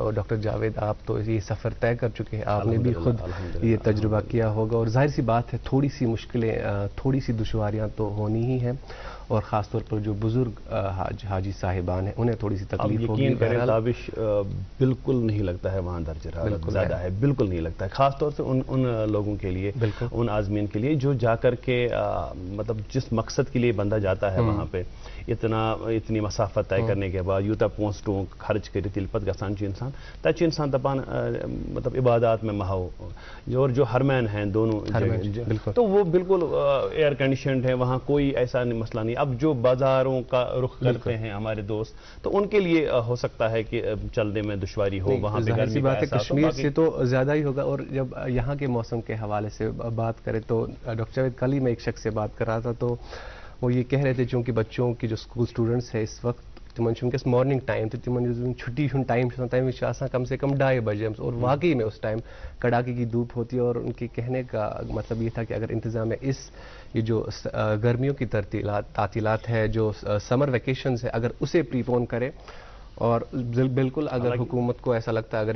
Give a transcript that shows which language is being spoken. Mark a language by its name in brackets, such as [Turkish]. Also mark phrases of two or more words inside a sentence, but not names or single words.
[Urdu] اور ڈاکٹر جاوید آپ تو یہ سفر طے کر چکے ہیں, آپ نے بھی خود یہ تجربہ کیا ہوگا, اور ظاہر سی بات ہے تھوڑی سی مشکلیں تھوڑی سی دشواریاں تو ہونی ہی ہیں, اور خاص طور پر جو بزرگ حاجی صاحبان ہیں انہیں تھوڑی سی تکلیف ہوگی. یقین کریں تابش بالکل نہیں لگتا ہے وہاں درجہ حرارت زیادہ ہے, بالکل نہیں لگتا ہے, خاص طور سے ان لوگوں کے لیے, ان عازمین کے لیے جو جا کر کے مطلب جس مقصد کے لیے بندہ جاتا ہے وہاں پہ اتنی مسافت طے کرنے کے بعد [Kashmiri] یوتہ پونس ٹونک خرچ کرت یل پتہ گژھان انسان تتہ انسان دپان [Urdu] مطلب عبادات میں مہو, اور جو حرمین ہیں دونوں تو وہ بالکل [English] air conditioned [Urdu] ہے, وہاں کوئی ایسا مسئلہ نہیں. اب جو بازاروں کا رخ کرتے ہیں ہمارے دوست تو ان کے لیے ہو سکتا ہے کہ چلنے میں دشواری ہو, وہاں پہ گرمی کا احساس ہو. کشمیر سے تو زیادہ ہی ہوگا. اور جب یہاں کے موسم کے حوالے سے بات کریں تو ڈاکٹر جاوید کل ہی میں ایک شخص سے بات کر رہا تھا تو وہ یہ کہہ رہے تھے چونکہ بچوں کی جو [English] school students [Urdu] ہیں اس وقت [Kashmiri] تمن ونکس [English] morning time [Kashmiri] تو تمن چھٹی ہند ٹائم [Urdu] تمہیں کم سے کم 2:30 بجے, اور واقعی میں اس ٹائم کڑاکے کی دھوپ ہوتی ہے. اور ان کے کہنے کا مطلب یہ تھا کہ اگر انتظامیہ یہ جو گرمیوں کی تعطیلات ہے, جو [English] summer vacations [Urdu] ہے, اگر اسے [English] prepone [Urdu] کرے, اور بالکل اگر حکومت کو ایسا لگتا ہے, اگر